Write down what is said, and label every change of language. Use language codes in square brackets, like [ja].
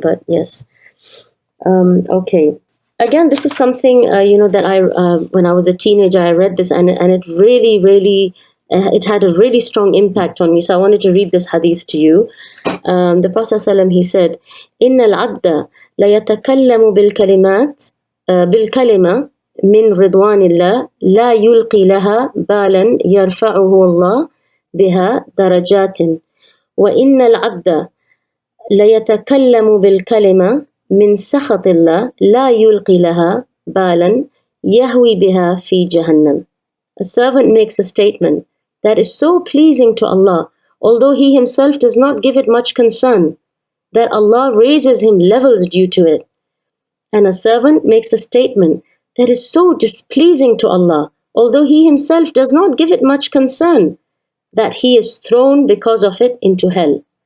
[en] But yes, okay. Again, this is something that I when I was a teenager I read this, and it really it had a really strong impact on me. So I wanted to read this hadith to you. The Prophet ﷺ, he said, [ar] إن العبد ليتكلم بالكلمة من رضوان الله لا يلقي لها بالا يرفعه الله بها درجات وإن العبد ليتكلم بالكلمة من سخط الله لا يلقي لها بالا يهوي بها في جهنم. [en] A servant makes a statement that is so pleasing to Allah, although he himself does not give it much concern, that Allah raises him levels due to it. And a servant makes a statement that is so displeasing to Allah, although he himself does not give it much concern, that he is thrown because of it into hell.